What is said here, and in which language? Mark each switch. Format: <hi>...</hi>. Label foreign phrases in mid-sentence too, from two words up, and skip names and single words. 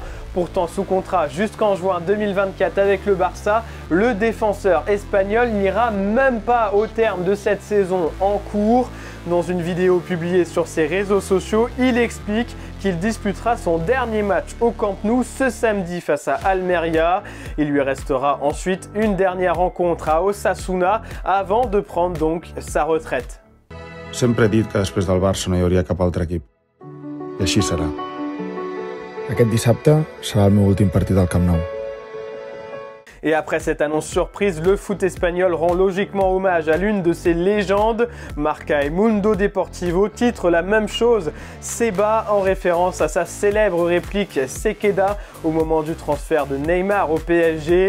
<fr>Pourtant sous contrat jusqu'en juin 2024 avec le Barça, le défenseur espagnol n'ira même pas au terme de cette saison en cours. Dans une vidéo publiée sur ses réseaux sociaux, il explique qu'il disputera son dernier match au Camp Nou ce samedi face à Almeria. Il lui restera ensuite une dernière rencontre à Osasuna avant de prendre donc sa retraite.</fr> <ca>Sempre he dit que després del Barça no hi hauria cap altre equip. I així serà. Aquest dissabte serà el meu últim partit al Camp Nou.</ca> <fr>Et après cette annonce surprise, le foot espagnol rend logiquement hommage à l'une de ses légendes. Marca et Mundo Deportivo titre la même chose, Seba, en référence à sa célèbre réplique Sequeda au moment du transfert de Neymar au PSG.</fr>